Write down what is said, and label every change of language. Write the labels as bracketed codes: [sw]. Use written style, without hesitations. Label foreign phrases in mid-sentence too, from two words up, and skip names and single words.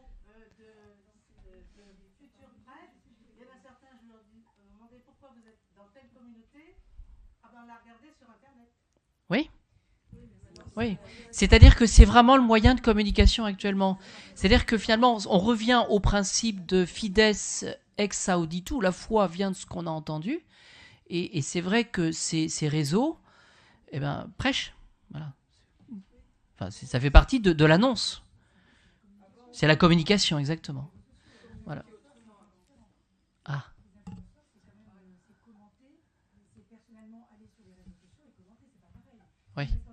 [fr] Oui. Oui. C'est-à-dire que c'est vraiment le moyen de communication actuellement. C'est-à-dire que finalement, on revient au principe de [la] fides ex auditu, [fr] la foi vient de ce qu'on a entendu, et c'est vrai que ces réseaux prêchent. Voilà. Enfin, ça fait partie de l'annonce. C'est la communication, exactement. Voilà. Ah. Oui.